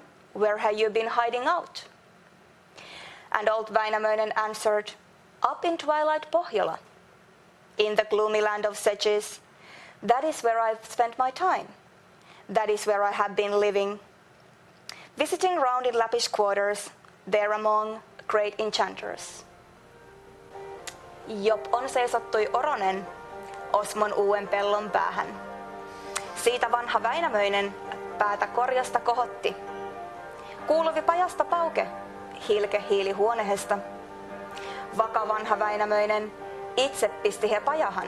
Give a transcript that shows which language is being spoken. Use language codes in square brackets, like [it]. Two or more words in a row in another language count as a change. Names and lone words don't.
[en] Where have you been hiding out? And old Väinämöinen answered, up in twilight Pohjola, in the gloomy land of sedges. That is where I've spent my time. That is where I have been living, visiting round in Lappish quarters, there among great enchanters. [fi] Jop on seisottui oronen Osmon uuden pellon päähän. Siitä vanha Väinämöinen päätä korjasta kohotti. Kuuluvi pajasta pauke, hilke hiili huonehesta. Vaka vanha Väinämöinen itse pisti he pajahan.